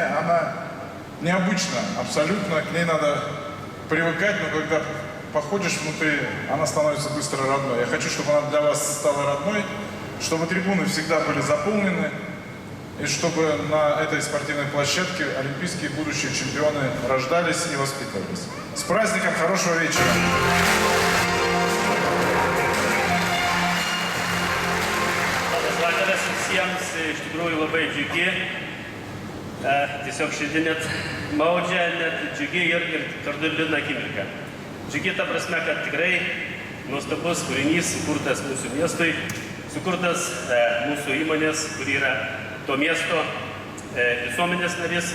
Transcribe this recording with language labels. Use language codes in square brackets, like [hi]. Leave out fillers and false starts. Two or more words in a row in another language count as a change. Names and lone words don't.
[ru] Она необычна абсолютно, к ней надо привыкать, но когда походишь внутри, она становится быстро родной. Я хочу, чтобы она для вас стала родной, чтобы трибуны всегда были заполнены, и чтобы на этой спортивной площадке олимпийские будущие чемпионы рождались и воспитывались. С праздником, хорошего вечера! [lt] Labas vakaras visiems, iš tikrųjų labai džiugi, tiesiog šiandien net maudžia, net džiugi ir kartu liūdna akimirka. Džiugi ta prasme, kad tikrai nuostabus kūrinys sukurtas mūsų miestui, sukurtas mūsų įmonės, kuri yra to miesto visuomenės narys.